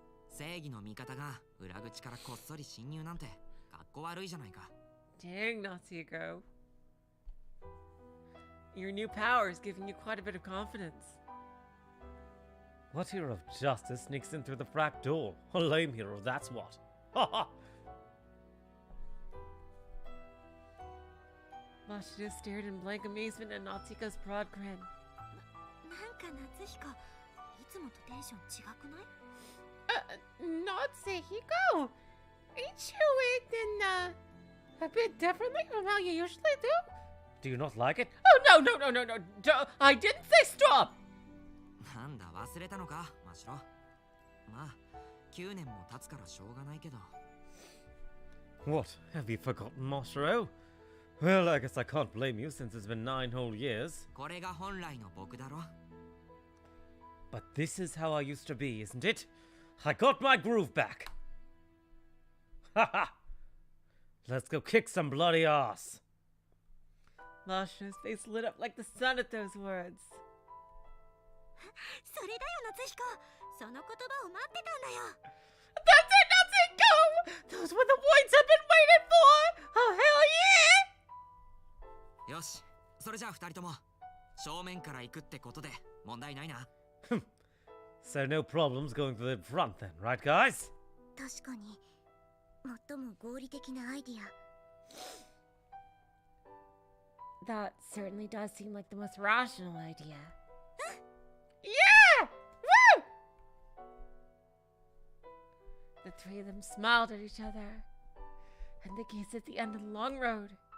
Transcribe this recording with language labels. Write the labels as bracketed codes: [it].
[ja] 正義の味方が裏口からこっそり侵入なんてかっこ悪いじゃないか。 [en] Dang, Natsuko. Your new power is giving you quite a bit of confidence. What hero of justice sneaks in through the back door? A lame hero, that's what. Ha ha! Mashida stared in blank amazement at Natsuko's broad grin. [ja] なんか夏彦、いつもとテンション違くない？ [en] not Seihiko. Ain't you acting, a bit differently from how you usually do? Do you not like it? Oh, no. I didn't say stop! [ja] なんだ忘れたのかマシロ。まあ9年も経つからしょうがないけど。 [en] What? Have you forgotten, Mashiro? Well, I guess I can't blame you since it's been 9 whole years. [ja] これが本来の僕だろ。 [en] But this is how I used to be, isn't it? I got my groove back. Haha! Let's go kick some bloody ass. Mashiro's face lit up like the sun at those words. [ja] それだよ夏彦、その言葉を待ってたんだよ。 [en] That's it, Natsuko! Those were the words I've been waiting for! Oh, hell yeah! [ja] よし、それじゃあ2人とも正面から行くってことで問題ないな。 [en] So no problems going for the front then, right guys? [ja] 確かに最も合理的なアイディア。 [en] That certainly does seem like the most rational idea. Yeah! Woo! The three of them smiled at each other, and they gazed at the end of the long road.